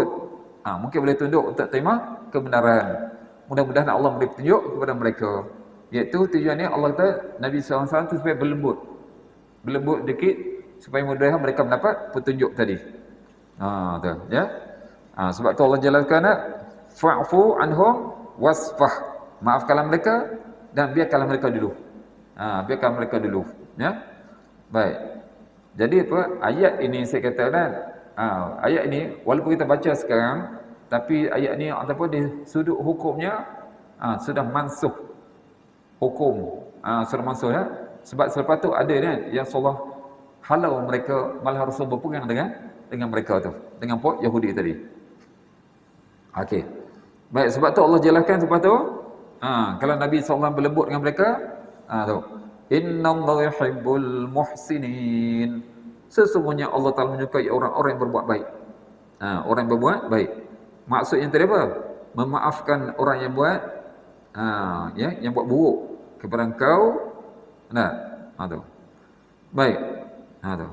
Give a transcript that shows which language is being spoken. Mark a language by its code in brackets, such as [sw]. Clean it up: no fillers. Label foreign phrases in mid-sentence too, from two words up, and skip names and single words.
[ms] Mungkin boleh tunduk untuk terima kebenaran. Mudah-mudahan Allah memberi petunjuk kepada mereka. Iaitu tujuannya Allah kata Nabi SAW itu supaya berlembut. Berlembut sedikit supaya mudah mereka mendapat petunjuk tadi. Tu ya. Sebab tu Allah jelaskan [ar] فاعف عنهم واصفح. [ms] Maafkanlah mereka dan biarkanlah mereka dulu. Biarkan mereka dulu, ya. Baik. Jadi apa ayat ini saya kata kan, ayat ini walaupun kita baca sekarang tapi ayat ini ataupun di sudut hukumnya sudah mansuh hukum. Sudah mansuh ya. Sebab selepas tu ada kan yang Allah halau mereka malah Rasul berpegang dengan mereka tu, dengan puak Yahudi tadi. Okey. Baik, sebab tu Allah jelaskan sebab tu kalau Nabi SAW berlembut dengan mereka, tu. [ar] إن الله يحب المحسنين. [ms] Sesungguhnya Allah Taala menyukai orang-orang yang berbuat baik. Orang yang berbuat baik. Maksudnya tadi apa? Memaafkan orang yang buat yang buat buruk kepada engkau. Tu. Baik. Tu.